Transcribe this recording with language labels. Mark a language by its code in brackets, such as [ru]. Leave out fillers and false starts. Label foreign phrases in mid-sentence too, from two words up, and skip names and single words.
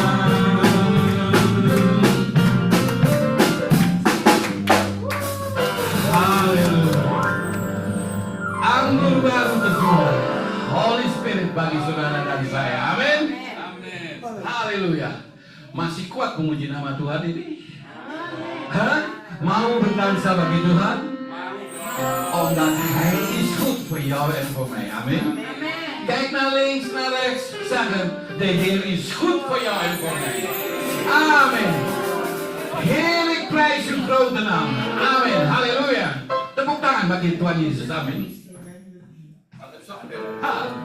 [id] Haleluya. Anggur baru tercurah. [en] Holy Spirit [id] bagi saudara dan saya. Amin. Haleluya. Masih kuat memuji nama Tuhan ini? Hah? Mau berdansa bagi Tuhan? [en] On that day is good for [nl] jou en voor mij. [en] Amen. [nl] Kijk naar links, naar rechts. Zeggen, de Heer is goed voor jou en voor mij. Amen. Heerlijk prijs uw grote naam. Amen. Halleluja. [id] Tepuk tangan bagi Tuhan Yesus. Amin. Ha.